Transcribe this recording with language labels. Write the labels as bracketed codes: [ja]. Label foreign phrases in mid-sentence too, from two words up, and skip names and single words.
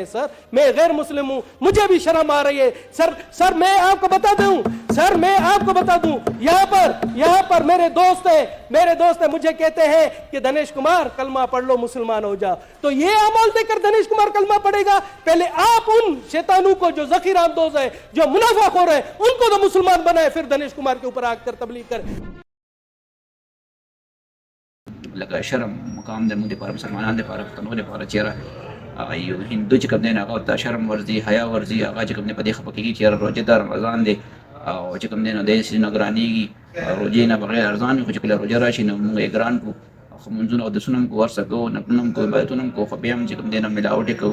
[ur] سر میں غیر مسلم ہوں، مجھے بھی شرم آ رہی ہے. سر میں آپ کو بتا دوں، سر میں آپ کو بتا دوں، یہاں پر میرے دوست ہیں مجھے کہتے ہیں کہ دنیش کمار کلمہ پڑھ لو مسلمان ہو جاؤ. تو یہ عمل دے کر دنیش کمار کلمہ پڑھے گا؟ پہلے آپ ان شیطانوں کو جو ذخیرہ اندوز ہے، جو منافع خور ہے، ان کو تو مسلمان بنائے، پھر دنیش کمار کے اوپر آ کر تبلیغ کر. [ps] لکه شرم مقام د موږ لپاره مسلمانان لپاره پښتنو لپاره چیرې ایو هندو چې کوم دی هغه ته شرم ورځي، حیا ورځي، هغه چې کوم دی په دې خفه کېږي چې روژه د رمضان دی او چې کوم دی نو دی چې نه ګرانېږي روژې نه بغیر ارزان وي، خو چې کله روژه راشي نو موږ یې ګران کړو، خو لمونځونه اودسونه هم کوو، ورسه کوو، نفلونه هم کوو، عبادتونه هم کوو، خو بیا هم چې کوم دی نو ملاوټ یې کوو.